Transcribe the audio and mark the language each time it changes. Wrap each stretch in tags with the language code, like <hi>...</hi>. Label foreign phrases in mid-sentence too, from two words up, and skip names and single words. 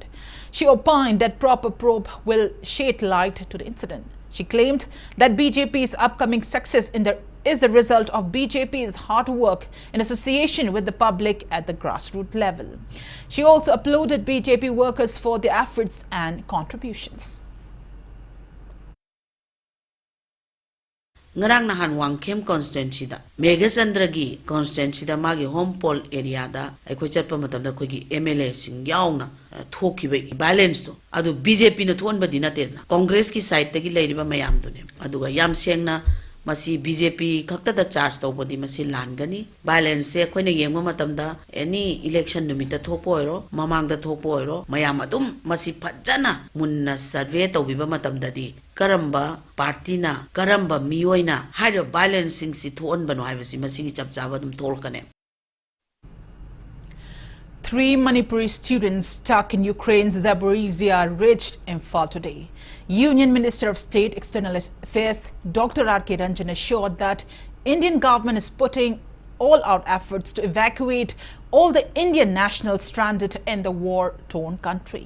<en>She opined that proper probe will shed light to the incident. She claimed that BJP's upcoming success is a result of BJP's hard work in association with the public at the grassroots level. She also applauded BJP workers for their efforts and contributions.</en> <mni>Ngarang nahan Wangkem constituency da Megasandra gi constituency da magi</mni> <en>home poll area</en> <mni>da aikoi chatpa matam da koi gi MLA sing yauna thoki bai balance to adu BJP na thon badi na te na Congress ki side ta gi leiriba mayam do ne adu ga yam sengna masi BJP khakta da charge to bodi masi langani balance se koi na yengma matam da</mni> <en>any election</en> <mni>numit ta thopo oiro mamang da thopo oiro mayam adum masi phajana munna survey to biba matam da di Karamba party na karamba miyoi na</mni> <en>higher balancing</en> <mni>si thon bano haibasi masigi chapchaba dum tolkane.</mni> <en>3 Manipuri students stuck in Ukraine's Zaporizhia reached Imphal today. Union Minister of State External Affairs Dr. R.K. Ranjan assured that Indian government is putting all-out efforts to evacuate all the Indian nationals stranded in the war-torn country.</en>